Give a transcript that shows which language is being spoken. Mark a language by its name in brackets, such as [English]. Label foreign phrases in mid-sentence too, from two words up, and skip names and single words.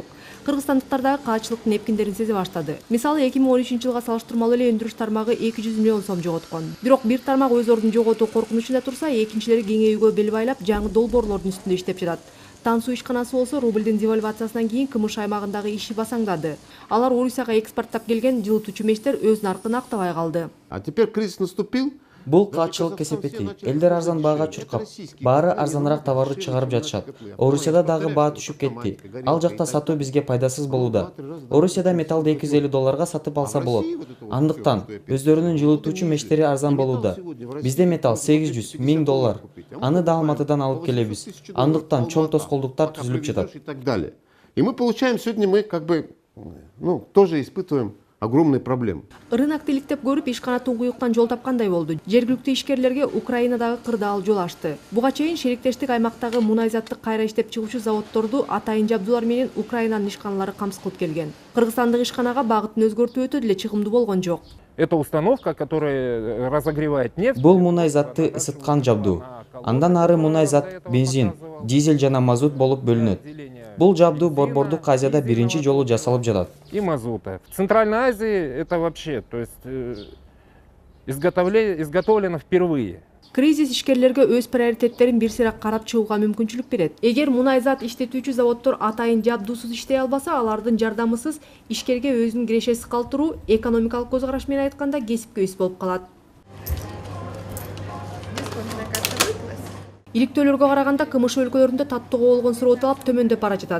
[Kyrgyz] Кыргызстандыктар дагы каатчылыктын эпкиндерин сезе баштады. Мисалы, 2013-жылга салыштырмалуу эле өндүрүш тармагы 200 миллион сом жоготкон. Бирок бир тармак өз ордун жоготуу коркунучунда турса, экинчилери кеңейүүгө бел байлап, жаңы долбоорлордун үстүндө иштеп жатат. Тансуу ишканасы болсо рубльдин девальвациясынан кийин КМШ аймагындагы иши басаңдады. Алар Орусияга экспорттап келген жылытуучу мештер өз наркын актабай калды. [Russian] А теперь кризис наступил. [Kyrgyz] Бул каатчылык кесепети. Элдер арзан баага чуркап, баары арзаныраак товарды чыгарып жатышат. Орусияда дагы баа түшүп кетти. Ал жакта сатуу бизге пайдасыз болууда. Орусияда металлды 250 долларга сатып алса болот. Андыктан өздөрүнүн жылытуучу мештери арзан болууда. Бизде металл 800-1000 доллар. Аны да Алматыдан алып келебиз. Андыктан чоң тоскоолдуктар түзүлүп жатат. [Russian] И мы получаем сегодня, мы тоже испытываем огромные проблемы. [Kyrgyz] Рынокты иликтеп көрүп, ишкана туңгуюктан жол тапкандай болду. Жергиликтүү ишкерлерге Украинадагы кырдаал жол ачты. Буга чейин шериктештик аймактагы мунайзаттык кайра иштеп чыгуучу заводдорду атайын жабдуулар менен Украинанын ишканалары камсыз кылып келген. Кыргызстандык ишканага багытын өзгөртүү өтө деле чыгымдуу болгон жок. [Russian] Это установка, которая разогревает нефть. [Kyrgyz] Бул мунайзатты ысыткан жабдуу. Андан ары мунайзат, бензин, дизель жана мазут болуп бөлүнөт. Бул жабдуу Борбордук Азияда биринчи жолу жасалып жатат. [Russian] И мазута. В Центральной Азии это вообще, то есть изготовлено впервые. [Kyrgyz] Кризис ишкерлерге өз приоритеттерин бир сыйрак карап чыгууга мүмкүнчүлүк берет. Эгер мунайзат иштетүүчү заводдор атайын жабдуусуз иштей албаса, алардын жардамысыз ишкерге өзүнүн кирешеси калтыруу экономикалык көз караш менен айтканда кесипке үс болуп калат. Иликтөөлөргө караганда КМШ өлкөлөрүндө таттууга болгон суроо талап төмөндөп бара жатат.